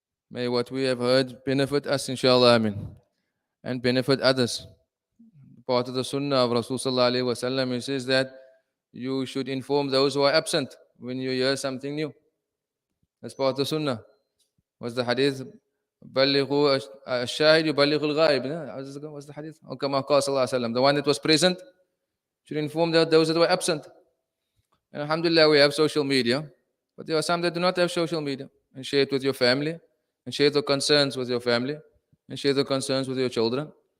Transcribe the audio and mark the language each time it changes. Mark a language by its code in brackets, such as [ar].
[en] May what we have heard benefit us, inshallah, amin, and benefit others. Part of the sunnah of Rasul sallallahu alayhi wa sallam, he says that you should inform those who are absent when you hear something new. That's part of the sunnah. What's the hadith? [ar] بلغوا الشاهد يبلغ الغائب. [en] What's the hadith? Or [ar] كما قال صلى الله عليه وسلم, [en] the one that was present should inform those that were absent. And alhamdulillah, we have social media, but there are some that do not have social media. And share it with your family, and share the concerns with your family, and share the concerns with your children.